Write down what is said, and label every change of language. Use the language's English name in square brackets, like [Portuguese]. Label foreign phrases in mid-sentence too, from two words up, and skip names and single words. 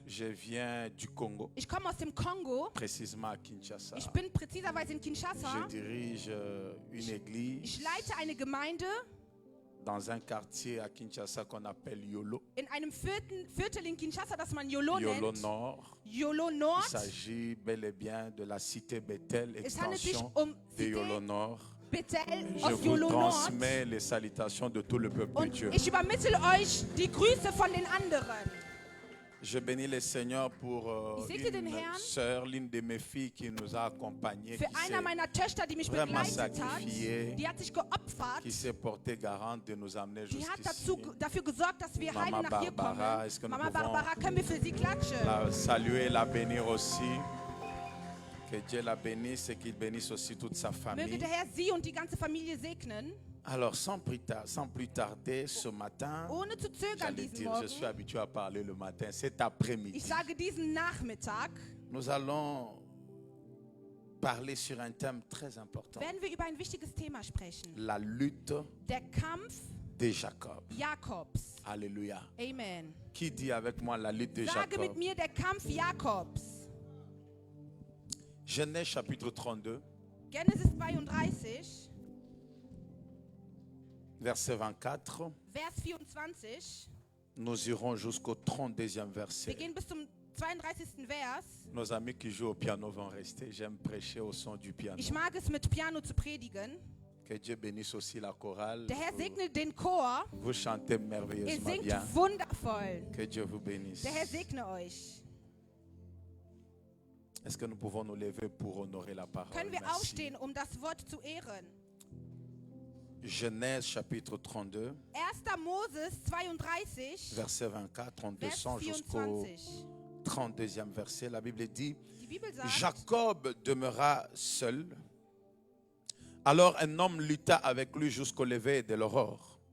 [French] Je viens du Congo, [German] Ich komme aus dem Kongo. [French] précisément à Kinshasa. [German] Ich bin präziserweise in [French] Je [German] Kinshasa. [French] dirige une église [German] Ich leite eine Gemeinde [French] dans un quartier à Kinshasa qu'on appelle Yolo, [German] in einem Viertel in Kinshasa, das man Yolo Yolo nennt. Nord. Yolo [French] Il [German] Nord. [French] s'agit bel et bien de la cité Bethel, [German] Es handelt sich [French] extension de Yolo Nord. [German] Bethel [French] Je [German] aus [French] vous [German] Yolo Nord. [French] transmets les salutations de tout le peuple de [German] Und [French] Dieu. [German] ich übermittle euch die Grüße von den anderen. [French] Je bénis le Seigneur pour [German] Ich segne den [French] une [German] Herrn [French] sœur, l'une de mes filles qui nous a accompagnés, [German] Für einer meiner Töchter, die mich [French] vraiment [German] begleitet hat, [French] sacrifié, [German] die hat sich geopfert. [French] qui s'est portée garante de nous amener [German] Die hat [French] jusqu'ici. [German] dafür gesorgt, dass wir [French] Mama [German] heile nach hier [French] Barbara, [German] kommen. [French] est-ce que nous [German] Mama [French] pouvons [German] Barbara, können wir für sie klatschen? [French] La saluer, la bénir aussi. Que Dieu la bénisse et qu'il bénisse aussi toute sa [German] Möge [French] famille. [German] der Herr sie und die ganze Familie segnen. [French] Alors, sans plus tarder, ce matin, [German] Ohne zu zögern [French] j'allais [German] diesen [French] dire, je suis [German] Morgen. [French] habitué à parler le matin, cet [German] Ich [French] après-midi. [German] sage diesen Nachmittag, [French] Nous allons parler sur un thème très important. [German] werden wir über ein wichtiges Thema sprechen. [French] La lutte [German] Der Kampf [French] de Jacob. [German] Jakobs. [French] Alléluia. [German] Amen. [French] Qui dit avec moi la lutte de [German] Sage mit [French] Jacob? [German] mir, der Kampf Jakobs. [French] Genèse chapitre 32, [German] Genesis 32, [French] verset 24. [German] Vers 24. [French] Nous irons jusqu'au 32e [German] Wir [French] verset. [German] gehen bis zum 32. Vers. [French] Nos amis qui jouent au piano vont rester. J'aime prêcher au son du piano. [German] Ich mag es, mit Piano zu predigen. [French] Que Dieu bénisse aussi la chorale. [German] Der Herr segne den Chor. [French] Vous chantez [German] Ihr [French] merveilleusement [German] singt [French] bien. [German] wundervoll. [French] Que Dieu vous bénisse. [German] Der Herr segne euch. [French] Est-ce que nous pouvons nous lever pour honorer la parole? [German] Können wir [French] Merci. [German] aufstehen, um das Wort zu ehren? [French] Genèse chapitre 32, [German] 1. Moses 32, [French] verset 24, on [German] Vers [French] descend jusqu'au [German] 24. [French] 32e verset. La Bible dit, [German] Die Bibel sagt, [French] Jacob demeura seul. Alors un homme lutta avec lui jusqu'au lever de l'aurore.